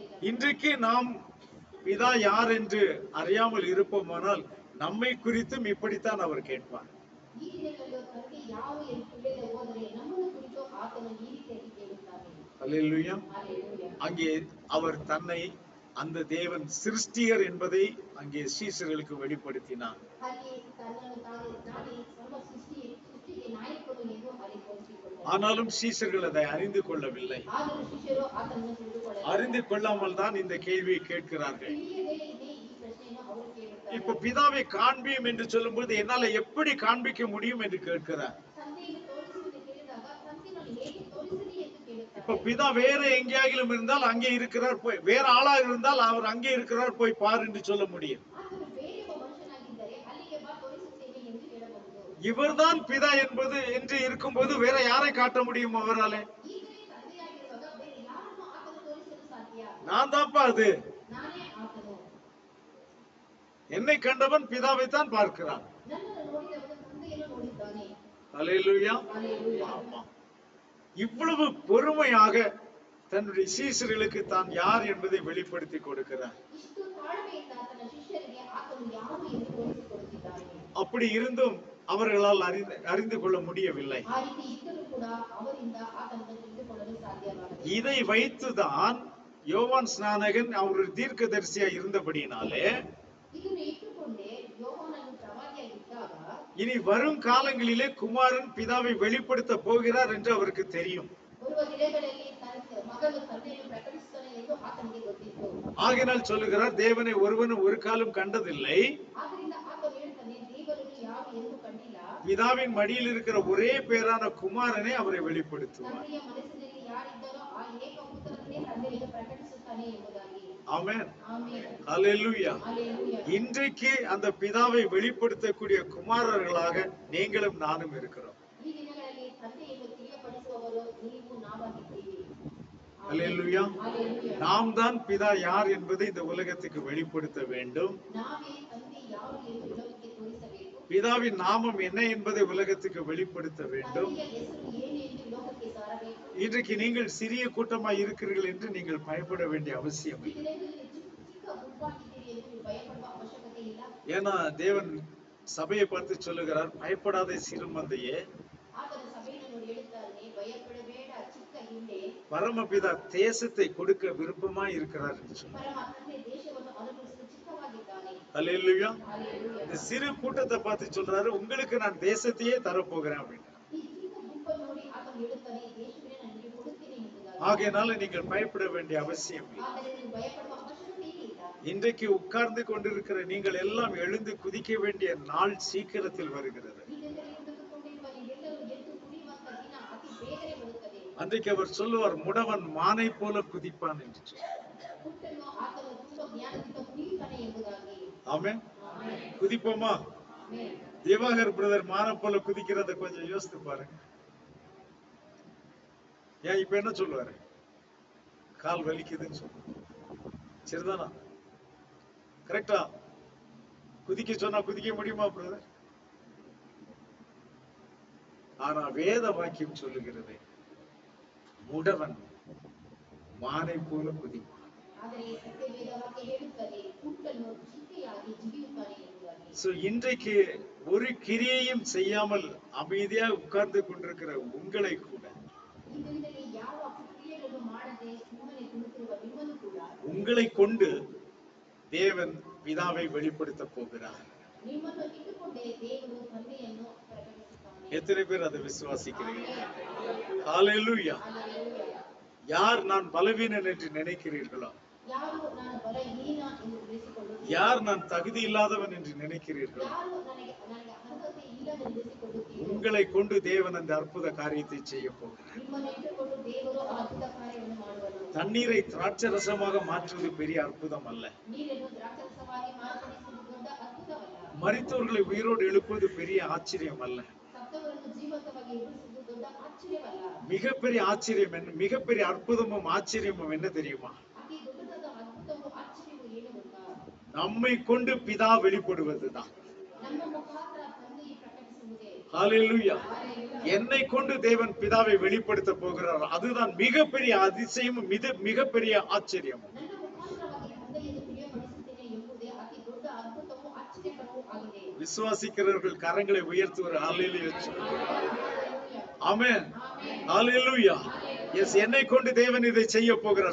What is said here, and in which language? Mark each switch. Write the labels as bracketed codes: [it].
[ta] இன்றைக்கு நாம் பிதா யார் என்று அறியாமல் இருப்போமானால் நம்மை குறித்தும் இப்படித்தான் அவர் கேட்பார். [kn] ಈ ದಿನಗಳಲ್ಲಿ ತಂದೆ ಯಾವ ಎಂದು ತಿಳಿಯದೆ ಹೋದರೆ ನಮ್ಮನ್ನು ಕುರಿತು ಆತನು ಈ ರೀತಿಯಾಗಿ ಕೇಳುತ್ತಾನೆ. அல்லேலூயா. ஹalleluya. [ta] அங்கே அவர் தன்னை அந்த தேவன் சிருஷ்டியர் என்பதை அங்கே சீஷர்களுக்கு வெளிப்படுத்தினார். [kn] ಅಲ್ಲಿ ತನ್ನನ್ನು ತಾನೇ ಸರ್ವ ಸೃಷ್ಟಿಗೆ ನಾಯಕನು ಎಂದು அறிவிಸಿಕೊಂಡನು. [ta] ஆனாலும் சீஷர்கள் அதை அறிந்து கொள்ளவில்லை. [kn] ಆದರೂ ಶಿಷ್ಯರು ಆತನನ್ನು ತಿಳಿದುಕೊಳ್ಳಲಿಲ್ಲ. [ta] அறிந்து கொள்ளாமல் தான் இந்த கேள்வியை கேட்கிறார்கள். [kn] ತಿಳಿಯದೆ ಈ ಪ್ರಶ್ನೆಯನ್ನು ಅವರು ಕೇಳುತ್ತಾರೆ. [ta] இப்ப பிதாவை காண்பியும் என்று சொல்லும்போது என்னால எப்படி காண்பிக்க முடியும் என்று கேட்கிறார். [kn] ತಂದೆಯನ್ನು ತೋರಿಸು ಎಂದು ಕೇಳಿದಾಗ ತಂದೆಯನ್ನು ಹೇಗೆ ತೋರಿಸಲಿ ಎಂದು ಕೇಳುತ್ತಾರೆ. [ta] இப்ப பிதா வேற எங்கேயாகிலும் இருந்தால் அங்கே இருக்கிறார், போய் வேற ஆளாக இருந்தால் அவர் அங்கே இருக்கிறார், போய் பார் என்று சொல்ல முடியும். [kn] ಆತನು ಬೇರೆ ಒಬ್ಬ ಮನುಷ್ಯನಾಗಿದ್ದರೆ ಅಲ್ಲಿಗೆ ಬಾ ತೋರಿಸುತ್ತೇನೆ ಎಂದು ಹೇಳಬಹುದು. [ta] இவர்தான் பிதா என்பது என்று இருக்கும்போது வேற யாரை காட்ட முடியும் அவராலே? [kn] ಈಗಲೇ ತಂದೆಯಾಗಿರುವಾಗ ಬೇರೆ ಯಾರನ್ನು ಆತನು ತೋರಿಸಲು ಸಾಧ್ಯ? [ta] நான் தான்ப்பா அது. [kn] ನಾನೇ ಆತನು. [ta] என்னை கண்டவன் பிதாவை தான் பார்க்கிறான். [kn] ನನ್ನನ್ನು ನೋಡಿದವನು ತಂದೆಯನ್ನು ನೋಡಿದ್ದಾನೆ. அல்லேலூயா. ஹalleluya. ஆமா. [ta] இவ்வளவு பொறுமையாக தன்னுடைய சீஷர்களுக்கு தான் யார் என்பதை வெளிப்படுத்தி கொடுக்கிறார். [kn] ಇಷ್ಟು ತಾಳ್ಮೆಯಿಂದ ತನ್ನ ಶಿಷ್ಯರಿಗೆ ಆತನು ಯಾರು ಎಂದು ತೋರಿಸಿಕೊಡುತ್ತಿದ್ದಾನೆ. [ta] அப்படி இருந்தும் அவர்களால் அறிந்து கொள்ள முடியவில்லை. [kn] ಆ ರೀತಿ ಇದ್ದರೂ ಕೂಡ ಅವರಿಂದ ಆತನನ್ನು ತಿಳಿದುಕೊಳ್ಳಲು ಸಾಧ್ಯವಾಗಲಿಲ್ಲ. [ta] இதை வைத்துதான் யோவான் ஸ்நானகன் அவர் தீர்க்கதரிசியா இருந்தபடினாலே [kn] ಇದನ್ನು ಇಟ್ಟುಕೊಂಡೇ ಯೋಹಾನನು ಪ್ರವಾದಿಯಾಗಿದ್ದಾಗ [ta] இனி வரும் காலங்களிலே குமாரன் பிதாவை வெளிப்படுத்த போகிறார் என்று அவருக்கு தெரியும். [kn] ಬರುವ ದಿನಗಳಲ್ಲಿ ಮಗನು ತಂದೆಯನ್ನು ಪ್ರಕಟಿಸುತ್ತಾನೆ ಎಂದು ಆತನಿಗೆ ಗೊತ್ತಿತ್ತು. [ta] ஆகினால் சொல்லுகிறார், தேவனை ஒருவனும் ஒரு காலம் கண்டதில்லை, [kn] ಆದ್ದರಿಂದ ಆತನು ಹೇಳ್ತಾನೆ, ದೇವರನ್ನು ಯಾರು ಎಂದು ಕಂಡಿಲ್ಲ, [ta] பிதாவின் மடியில் இருக்கிற ஒரே பேரான குமாரனே அவரை வெளிப்படுத்துவார். [kn] ತಂದೆಯ ಮನಸ್ಸಿನಲ್ಲಿ ಯಾರಿದ್ದಾರೋ ಆ ಏಕಪುತ್ರನೇ ತಂದೆಯನ್ನು ಪ್ರಕಟಿಸುತ್ತಾನೆ ಎಂಬುದಾಗಿ. ஆமென். ಆಮೆನ್. ஹல்லேலூயா. ஹalleluya. [ta] இன்றைக்கு அந்த பிதாவை வெளிப்படுத்தக்கூடிய குமாரர்களாக நீங்களும் நானும் இருக்கிறோம். [kn] ಈ ದಿನಗಳಲ್ಲಿ ತಂದೆಯನ್ನು ತಿಳಿಯಪಡಿಸುವವರು ನೀವು ನಾವಾಗಿದ್ದೀರಿ. ஹல்லேலூயா. ஹalleluya. [ta] நாம் தான் பிதா யார் என்பதை இந்த உலகத்துக்கு வெளிப்படுத்த வேண்டும். [kn] ನಾವೇ ತಂದೆ ಯಾರು ಎಂದು ಉಲಗಕ್ಕೆ ತೋರಿಸಬೇಕು. [ta] பிதாவின் நாமம் என்ன என்பதை உலகத்துக்கு வெளிப்படுத்த வேண்டும். [kn] ತಂದೆಯ ಹೆಸರು ಏನು ಎಂದು ಲೋಕಕ್ಕೆ ಸಾರಬೇಕು. [ta] இன்றைக்கு நீங்கள் சிறிய கூட்டமாய் இருக்கிறீர்கள் என்று நீங்கள் பயப்பட வேண்டிய அவசியம் [kn] ಈ [ta] இல்லை. [kn] ದಿನಗಳಲ್ಲಿ ಚಿಕ್ಕ ಗುಂಪಾಗಿದ್ದೀರಿ ಎಂದು ನೀವು ಭಯಪಡುವ ಅವಶ್ಯಕತೆ ಇಲ್ಲ. [ta] ஏன்னா தேவன் சபையை பார்த்து சொல்லுகிறார், பயப்படாத சிறுமந்தையே, [kn] ಆತನ ಸಭೆಯನ್ನು ನೋಡಿ ಹೇಳುತ್ತಾನೆ, ಭಯಪಡಬೇಡ ಚಿಕ್ಕ ಹಿಂಡೆ. [ta] பரமபிதா தேசத்தை கொடுக்க விருப்பமாய் இருக்கிறார் என்று சொன்னார். [kn] ಪರಮ ತಂದೆ ದೇಶವನ್ನು ಅನುಗ್ರಹಿಸಲು ಚಿತ್ತವಾಗಿದ್ದಾನೆ. அல்லேலூயா. ಹalleluya. [ta] இந்த சிறு கூட்டத்தை பார்த்து சொல்றாரு, உங்களுக்கு நான் தேசத்தையே தரப்போகிறேன் அப்படின்னு. [kn] ಈ ಚಿಕ್ಕ ಗುಂಪನ್ನು ನೋಡಿ ಆತನು ಹೇಳುತ್ತಾನೆ, ದೇಶವೇ ನಾನು ನಿಮಗೆ ಕೊಡುತ್ತೇನೆ ಎಂಬುದಾಗಿ. [ta] ஆகையினால நீங்கள் பயப்பட வேண்டிய அவசியம் இல்லை. [kn] ಆದರೆ ನೀವು ಭಯಪಡುವ ಅವಶ್ಯಕತೆ ಇಲ್ಲ. [ta] இன்றைக்கு உட்கார்ந்து கொண்டிருக்கிற நீங்கள் எல்லாம் எழுந்து குதிக்க வேண்டிய நாள் சீக்கிரத்தில் வருகிறது. [kn] ಈ ದಿನದಲ್ಲಿ ಕುಳಿತುಕೊಂಡಿರುವ ನೀವೆಲ್ಲರೂ ಎದ್ದು ಕುಡಿಯುವಂತ ದಿನ ಅತಿ ಬೇಗನೆ ಬರುತ್ತದೆ. [ta] அன்றைக்கு அவர் சொல்லுவார், முடவன் மானை போல குதிப்பான் என்று சொன்னார். [kn] ಹುಟ್ಟನ್ನು ಆತನು ತುಂಬಾ ಜ್ಞಾನದಿಂದ ಕುಡಿಯುತ್ತಾನೆ ಎಂಬುದಾಗಿ. ஆமென். ಆಮೆನ್. [ta] குதிப்போமா? ಆಮೆನ್. திவாகர் பிரதர் மானை போல குதிக்கிறத கொஞ்சம் யோசித்து பாருங்க. ஏன் இப்ப என்ன சொல்லுவாரு? கால் வலிக்குதுன்னு சொல்லுவாரு. சரிதானா? கரெக்டா? குதிக்க சொன்னா குதிக்க முடியுமா பிரதர்? ஆனா வேத வாக்கியம் சொல்லுகிறது, முடவன் மானை போல குதிப்பான். [kn] ಆದರೆ ಸತ್ಯವೇದ ವಾಕ್ಯ ಹೇಳುತ್ತದೆ, ಹುಟ್ಟನ್ನು ಚಿಕ್ಕೆಯಾಗಿ ಜಿಗಿಯುತ್ತಾನೆ ಎಂಬುದಾಗಿ. [ta] சோ இன்றைக்கு ஒரு கிரியையும் செய்யாமல் அமைதியா உட்கார்ந்து கொண்டிருக்கிற உங்களை கூட, [kn] ಈ ದಿನದಲ್ಲಿ ಯಾವ ಕ್ರಿಯೆಗಳನ್ನು ಮಾಡದೆ ಸುಮ್ಮನೆ ಕುಳಿತಿರುವ ನಿಮ್ಮನ್ನು ಕೂಡ [ta] உங்களை கொண்டு தேவன் பிதாவை வெளிப்படுத்த போகிறார். [kn] ನಿಮ್ಮನ್ನು ಇಟ್ಟುಕೊಂಡೇ ದೇವರು ತಂದೆಯನ್ನು ಪ್ರಕಟಿಸುತ್ತಾನೆ. [ta] எத்தனை பேர் அதை விசுவாசிக்கிறீர்கள்? ஹalleluya. ಹalleluya. யார் நான் பலவீனன் என்று நினைக்கிறீர்களோ, [kn] ಯಾರು ನಾನು ಬಲಹೀನ ಎಂದು ತಿಳಿಸಿಕೊಳ್ಳುತ್ತೀರಿ, [ta] யார் நான் தகுதி இல்லாதவன் என்று நினைக்கிறீர்களோ, [kn] ಯಾರು ನನಗೆ ಅರ್ಹತೆ ಇಲ್ಲವೆಂದು ತಿಳಿಸಿಕೊಳ್ಳುತ್ತೀರಿ, [ta] உங்களை கொண்டு தேவன் அந்த அற்புத காரியத்தை செய்ய போகிறார். [kn] ನಿಮ್ಮನ್ನು ಇಟ್ಟುಕೊಂಡು ದೇವರು ಆ ಅದ್ಭುತ ಕಾರ್ಯವನ್ನು ಮಾಡುವನು. [ta] தண்ணீரை திராட்சரசமாக மாற்றுவது பெரிய அற்புதம் அல்ல. [kn] ನೀರನ್ನು ದ್ರಾಕ್ಷಾರಸವಾಗಿ ಮಾರ್ಪಡಿಸುವುದು ದೊಡ್ಡ ಅದ್ಭುತವಲ್ಲ. [ta] மரித்தவர்களை உயிரோடு எழுப்புவது பெரிய ஆச்சரியம் அல்ல. [kn] ಸತ್ತವರನ್ನು ಜೀವಂತವಾಗಿ ಎಬ್ಬಿಸುವುದು ದೊಡ್ಡ ಆಶ್ಚರ್ಯವಲ್ಲ. [ta] மிகப்பெரிய ஆச்சரியம் என்ன, மிகப்பெரிய அற்புதமும் ஆச்சரியமும் என்ன தெரியுமா? [kn] ಅತಿ ದೊಡ್ಡದಾದ ಅದ್ಭುತವು ಆಶ್ಚರ್ಯವು ಏನು ಗೊತ್ತಾ? [ta] நம்மை கொண்டு பிதா வெளிப்படுவதுதான். [kn] ನಮ್ಮ ಮುಖಾಂತರ ತಂದೆಯು ಪ್ರಕಟಿಸುವುದೇ. ஹalleluya. ಹalleluya. [ta] என்னை கொண்டு தேவன் பிதாவை வெளிப்படுத்த போகிறார். அதுதான் மிகப்பெரிய அதிசயமும் மிகப்பெரிய ஆச்சரியமும். [kn] ನನ್ನ ಮುಖಾಂತರವಾಗಿ ತಂದೆಯನ್ನು ತಿಳಿಯಪಡಿಸುತ್ತೇನೆ ಎಂಬುದೇ ಅತಿ ದೊಡ್ಡ ಅದ್ಭುತವೂ ಆಶ್ಚರ್ಯವೂ ಆಶ್ಚರ್ಯಕರವೂ ಆಗಿದೆ. [ta] விசுவாசிக்கிறவர்கள் கரங்களை உயர்த்தி ஒரு ஹalleluya சொல்லுங்க. ஆமென். ಆಮೆನ್. ஹalleluya. எஸ், என்னை கொண்டு தேவன் இதை செய்ய போகிறார்.